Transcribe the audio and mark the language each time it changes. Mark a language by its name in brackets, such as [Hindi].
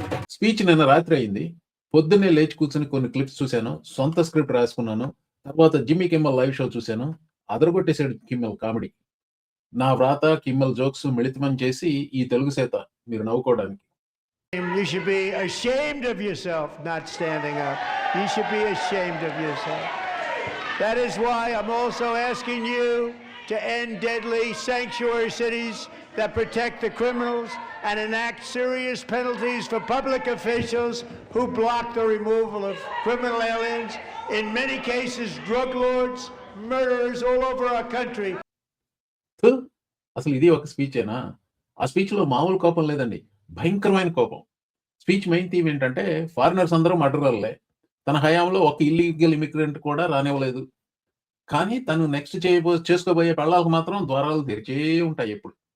[Telugu] Speech నిన్న రాత్రి అయింది. పొద్దున్నే లేచి కూర్చుని కొన్ని క్లిప్స్ చూశాను. సొంత స్క్రిప్ట్ రాసుకున్నాను. తర్వాత జిమ్మీ కిమ్మల్ లైవ్ షో చూశాను. అదరగొట్టేసాడు కిమ్మల్ కామెడీ. నా వ్రాత, కిమ్మల్ జోక్స్ మిళితం చేసి ఈ తెలుగు సేత మీరు నవ్వుకోవడానికి. [English] You should be ashamed of yourself not standing up. You should be ashamed of yourself. That is why I'm also asking you to end deadly sanctuary cities that protect the criminals and enact serious penalties for public officials who block the removal of criminal aliens, in many cases drug lords, murderers all over our country. [Telugu] అసలు ఇది ఒక స్పీచేనా? ఆ స్పీచ్లో మామూలు కోపం లేదండి, భయంకరమైన కోపం. Speech main theme ఏంటంటే ఫారినర్స్ అందరూ మర్డరర్లే, తన హయాంలో ఒక ఇల్లీగల్ ఇమిగ్రెంట్ కూడా రానివ్వలేదు, కానీ తను నెక్స్ట్ చేసుకోబోయే పెళ్ళాలకు మాత్రం ద్వారాలు తెరిచే ఉంటాయి ఎప్పుడు.